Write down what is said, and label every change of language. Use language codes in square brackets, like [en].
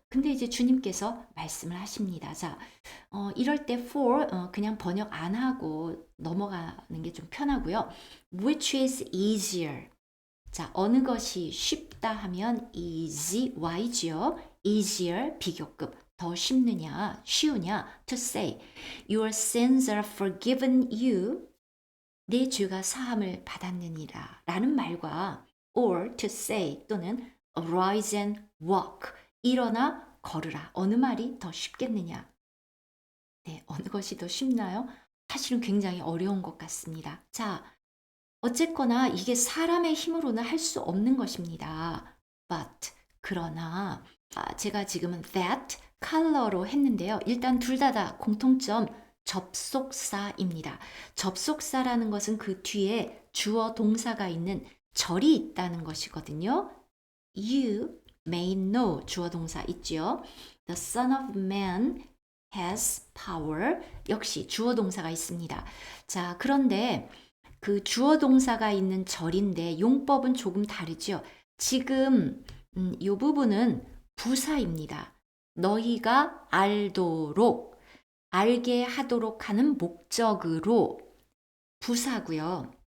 [ko] 근데 이제 주님께서 말씀을 하십니다. 자, 이럴 때 for 그냥 번역 안 하고 넘어가는 게 좀 편하고요. [en] Which is easier? [ko] 자, 어느 것이 쉽다 하면 easy, y지요. easier, 비교급. 더 쉽느냐, 쉬우냐, [en] to say, your sins are forgiven you, [ko] 내 죄가 사함을 받았느니라 라는 말과 [en] or to say 또는 arise and walk, [ko] 일어나 걸으라. 어느 말이 더 쉽겠느냐? 네, 어느 것이 더 쉽나요? 사실은 굉장히 어려운 것 같습니다. 자, 어쨌거나 이게 사람의 힘으로는 할 수 없는 것입니다. But, 그러나 제가 지금은 that, color로 했는데요. 일단 둘 다 공통점 접속사입니다. 접속사라는 것은 그 뒤에 주어 동사가 있는 절이 있다는 것이거든요. [en] You may know, [ko] 주어 동사 있죠. [en] The Son of Man has power, [ko] 역시 주어 동사가 있습니다. 자, 그런데 그 주어 동사가 있는 절인데 용법은 조금 다르죠. 지금 이 부분은 부사입니다. 너희가 알도록, 알게 하도록 하는 목적으로 부사고요.